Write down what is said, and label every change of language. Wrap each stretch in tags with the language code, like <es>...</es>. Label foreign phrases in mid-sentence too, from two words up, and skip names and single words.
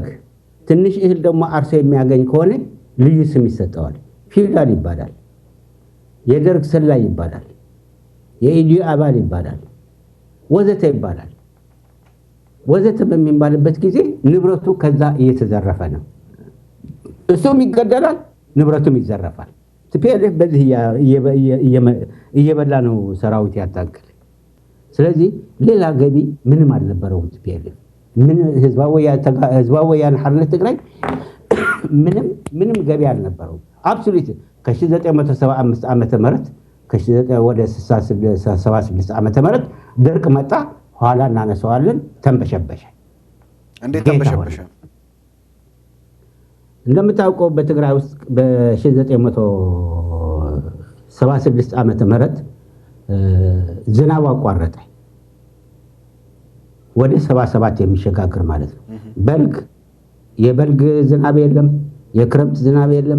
<am>ትንሽ እህል ደግሞ አርሶ የሚያገኝ ከሆነ ልዩ ስም ይሰጠዋል። ፊውዳል ይባላል፣ የደርግ ሰላይ ይባላል፣ የኢዲዩ አባል ይባላል፣ ወዘተ ይባላል። ወዘተ በሚባልበት ጊዜ ንብረቱ ከዛ እየተዘረፈ ነው። እሱም ይገደላል፣ ንብረቱም ይዘረፋል። ቲፒኤልኤፍ በዚህ እየበላ ነው ሰራዊት ያታገለ። ስለዚህ ሌላ ገቢ ምንም አልነበረውም። ቲፒኤልኤፍ ምን ህዝባዊ ወያነ ሓርነት ትግራይ ምንም ገቢ አልነበረውም። አብሶሉት ከ1975 ዓመተ ምህረት ወደ 76 ዓመተ ምህረት ድርቅ መጣ። ኋላ እናነሳዋለን። ተንበሸበሸ። እንዴት ተንበሸበሸ? እንደምታውቀው በትግራይ ውስጥ በ1976 ዓመተ ምህረት ዝናብ አቋረጠ። ወደ 77 የሚሸጋግር ማለት ነው። የበልግ ዝናብ የለም፣ የክረምት ዝናብ የለም።</am>